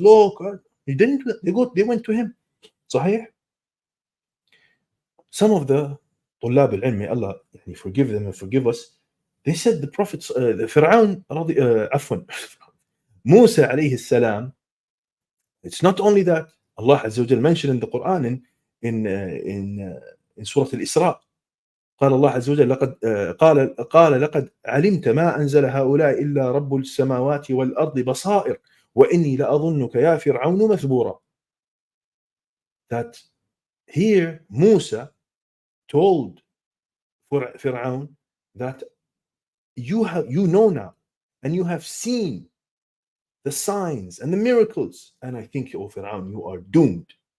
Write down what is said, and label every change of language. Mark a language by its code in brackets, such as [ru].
[en] Look, he didn't. They went to him. Sahih. Some of the طلاب العلم, may Allah forgive them and forgive us, they said the prophets, the Fir'aun, عفوا, Musa alayhi salam, it's not only that. Allah Azza wa Jal mentioned in the Quran in Surah Al-Isra, [ar] قال الله عز وجل قال لقد علمت ما أنزل هؤلاء إلا رب السماوات والأرض بصائر وإني لأظنك يا فرعون مثبورا. [en] That here Musa told Fir'aun that you know now and you have seen the signs and the miracles, and I think, oh Fir'aun, you are doomed.